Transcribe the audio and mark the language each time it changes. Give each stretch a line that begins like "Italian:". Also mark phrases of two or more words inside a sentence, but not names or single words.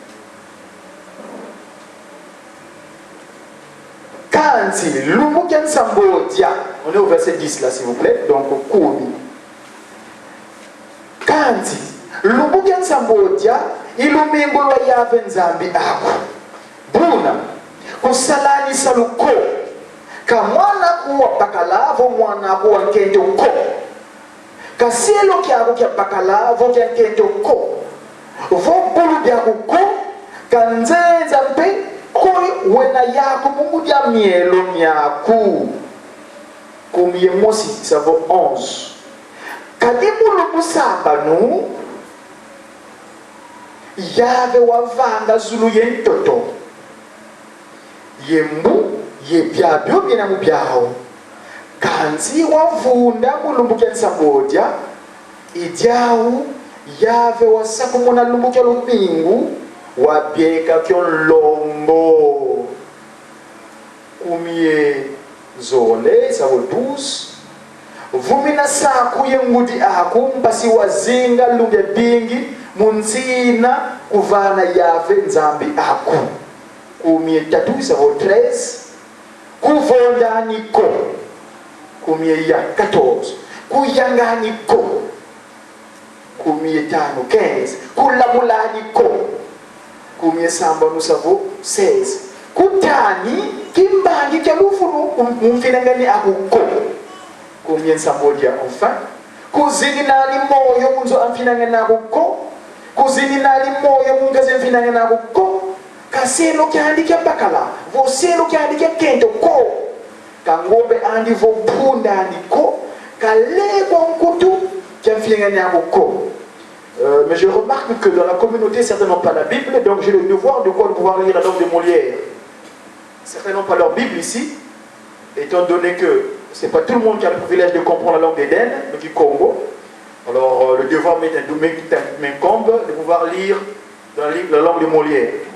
Kongo: Kanzi, l'umuken sambodia.
French: On est au verset 10 là, s'il vous plaît. Donc,
Kongo: koumi. Kanzi, l'umuken sambodia. Ilumingulwa yave nzambi ako. Buna. Kusalani saluko. Kamwana kuwa bakalavo mwana kuwa nkento ko. Kasielo kiago kia bakalavo kia nkento ko. Vobulu biago ko. Kanzenza mpe. Koi wena yako mungu ya mielo miaku kumye mosi
French: ça vaut
Kongo: 11. Kadimu lumusamba nu yave wavanga zulu yentoto yembu yebyabyo bina mubyao kanzi wavunda mulumbuke nsambodia idyau yave wasakumuna lumbuke lupingu wabieka kyo lombo kumye zole sa 12 vumina sa kuyengudi akumpasi wazinga lunge bingi munzina kuvana yave nzambi aku kumie tatu sa 13 kuvondani ko kumie ya 14 kuyangani ko kumie tano 15 kulamulani ko kumie samba nusavo 16 kutani kimbangi kya lufunu mumfinangani akuko kumie sambodia enfin kuzini nali moyo munzo amfinangani akuko kuzini nali moyo mungaze mfinangani akuko kaselo kyandi kya bakala voselo kyandi kya kento ko kangombe andi vopunda andi ko kalekwa nkutu kya mfinangani akuko.
French: Mais je remarque que dans la communauté, certains n'ont pas la Bible, donc j'ai le devoir de pouvoir lire la langue de Molière. Certains n'ont pas leur Bible ici, étant donné que ce n'est pas tout le monde qui a le privilège de comprendre la langue d'Éden, mais du Congo. Alors le devoir m'incombe de pouvoir lire dans la langue de Molière.